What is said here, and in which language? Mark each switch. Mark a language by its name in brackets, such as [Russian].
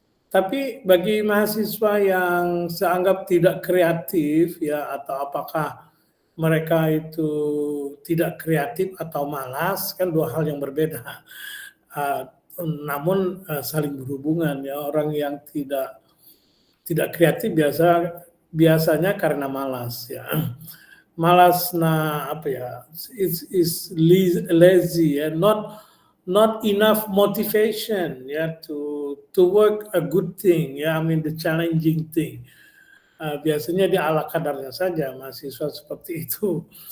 [Indonesian] Tapi bagi mahasiswa yang seanggap tidak kreatif ya, atau apakah mereka itu tidak kreatif atau malas, kan dua hal yang berbeda. Namun saling berhubungan ya. Orang yang tidak kreatif biasanya karena malas ya. [English] Malas is lazy ya, not enough motivation ya to work a good thing ya, the challenging thing. [Indonesian] Biasanya dia ala kadarnya saja mahasiswa seperti itu.